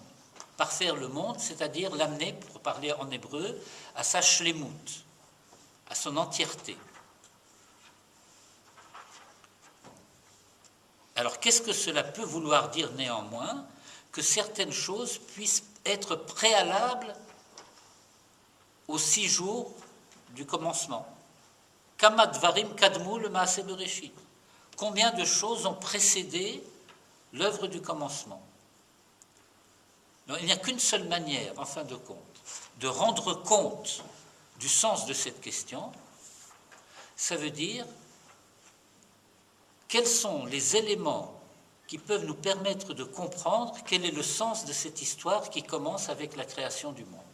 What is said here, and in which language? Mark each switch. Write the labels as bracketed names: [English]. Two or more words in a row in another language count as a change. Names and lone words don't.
[French] Parfaire le monde, c'est-à-dire l'amener, pour parler en hébreu, à sa shlemut, à son entièreté. Alors, qu'est-ce que cela peut vouloir dire néanmoins? Que certaines choses puissent être préalables aux 6 jours du commencement. [Hebrew] כמה דברים קדמו למעשה בראשית. [French] Combien de choses ont précédé l'œuvre du commencement? Alors, il n'y a qu'une seule manière, en fin de compte, de rendre compte du sens de cette question. Ça veut dire quels sont les éléments qui peuvent nous permettre de comprendre quel est le sens de cette histoire qui commence avec la création du monde.